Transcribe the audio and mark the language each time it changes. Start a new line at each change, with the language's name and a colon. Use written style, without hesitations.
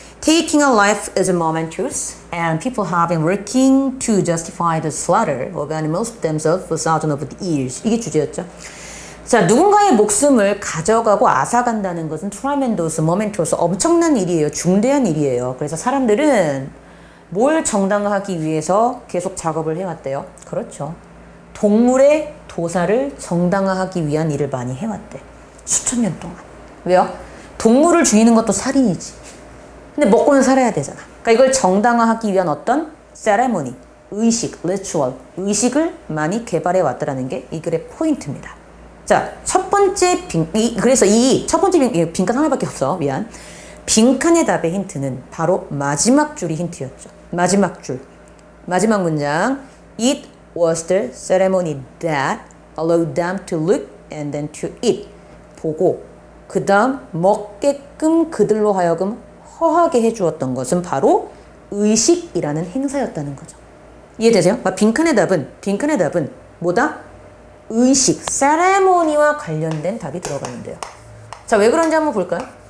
English: Taking a life is momentous, and people have been working to justify the slaughter of animals themselves for thousands of years.
Korean: 이게 주제였죠. 자, 누군가의 목숨을 가져가고 앗아간다는 것은 트라멘도스, 모멘토스 엄청난 일이에요. 중대한 일이에요. 그래서 사람들은 뭘 정당화하기 위해서 계속 작업을 해왔대요. 그렇죠. 동물의 도살을 정당화하기 위한 일을 많이 해왔대. 수천 년 동안. 왜요? 동물을 죽이는 것도 살인이지. 근데 먹고는 살아야 되잖아. 그러니까 이걸 정당화하기 위한 어떤 세레모니, 의식, 리추얼, 의식을 많이 개발해 왔다라는 게 이 글의 포인트입니다. 자, 첫 번째 그래서 이 첫 번째 빈칸 하나밖에 없어. 미안. 빈칸의 답의 힌트는 바로 마지막 줄이 힌트였죠. 마지막 줄. 마지막 문장.
English: It was the ceremony that allowed them to look and then to eat.
Korean: 보고 그 다음 먹게끔 그들로 하여금 허하게 해주었던 것은 바로 의식이라는 행사였다는 거죠. 이해되세요? 빈칸의 답은 뭐다? 의식, 세레모니와 관련된 답이 들어가면 돼요. 자, 왜 그런지 한번 볼까요?